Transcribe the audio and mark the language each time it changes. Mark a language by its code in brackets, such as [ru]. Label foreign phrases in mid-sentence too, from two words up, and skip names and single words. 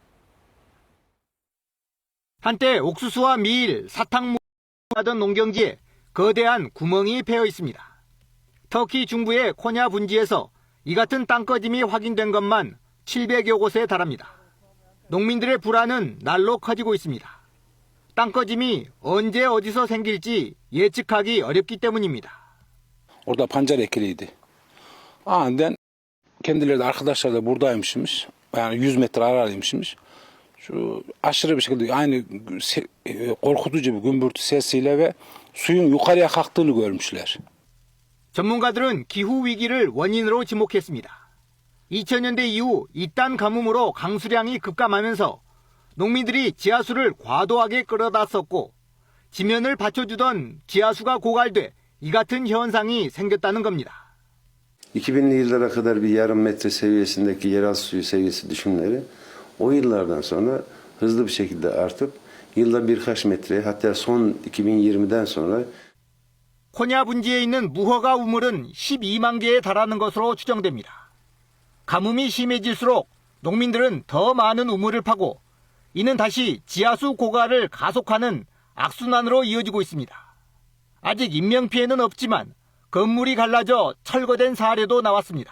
[ko] 한때 옥수수와 밀, 사탕 하던 농경지에 거대한 구멍이 베어 있습니다. 터키 중부의 코냐 분지에서 이 같은 땅 꺼짐이 확인된 것만 700여 곳에 달합니다. 농민들의 불안은 날로 커지고 있습니다. 땅 꺼짐이 언제 어디서 생길지 예측하기 어렵기 때문입니다. [tr] Orada pancar ekiliydi. Aniden kendileri de arkadaşlar da buradaymışmış. Yani 100 metre aralıymışmış. Şu aşırı bir şekilde aynı korkutucu bir gümbürtü sesiyle ve suyun yukarıya kalktığını görmüşler. [ko] 전문가들은 기후 위기를 원인으로 지목했습니다. 2000년대 이후 이딴 가뭄으로 강수량이 급감하면서 농민들이 지하수를 과도하게 끌어다 썼고 지면을 받쳐주던 지하수가 고갈돼 이 같은 현상이 생겼다는 겁니다. [tr] 2000'li yıllara kadar bir yarım metre seviyesindeki yeraltı suyu seviyesi düşümleri o yıllardan sonra hızlı bir şekilde artıp yılda birkaç metre hatta son 2020'den sonra [ko] 코냐 분지에 있는 무허가 우물은 12만 개에 달하는 것으로 추정됩니다. 가뭄이 심해질수록 농민들은 더 많은 우물을 파고 이는 다시 지하수 고갈을 가속하는 악순환으로 이어지고 있습니다. 아직 인명피해는 없지만 건물이 갈라져 철거된 사례도 나왔습니다.